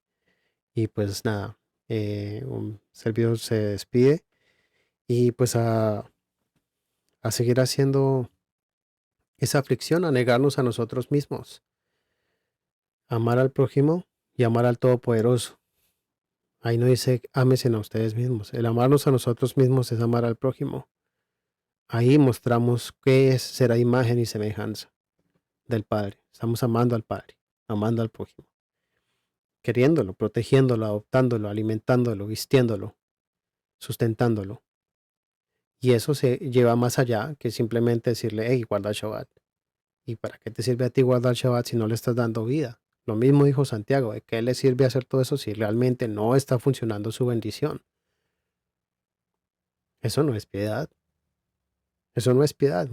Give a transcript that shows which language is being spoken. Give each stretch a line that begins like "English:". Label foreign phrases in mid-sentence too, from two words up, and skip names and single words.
Spanish: Y pues nada, un servidor se despide y pues a seguir haciendo esa aflicción, a negarnos a nosotros mismos, amar al prójimo y amar al Todopoderoso. Ahí no dice ámense a ustedes mismos. El amarnos a nosotros mismos es amar al prójimo. Ahí mostramos qué es ser a imagen y semejanza del Padre. Estamos amando al Padre, amando al prójimo, queriéndolo, protegiéndolo, adoptándolo, alimentándolo, vistiéndolo, sustentándolo. Y eso se lleva más allá que simplemente decirle, hey, guarda el Shabbat. ¿Y para qué te sirve a ti guardar el Shabbat si no le estás dando vida? Lo mismo dijo Santiago, ¿de qué le sirve hacer todo eso si realmente no está funcionando su bendición? Eso no es piedad. Eso no es piedad.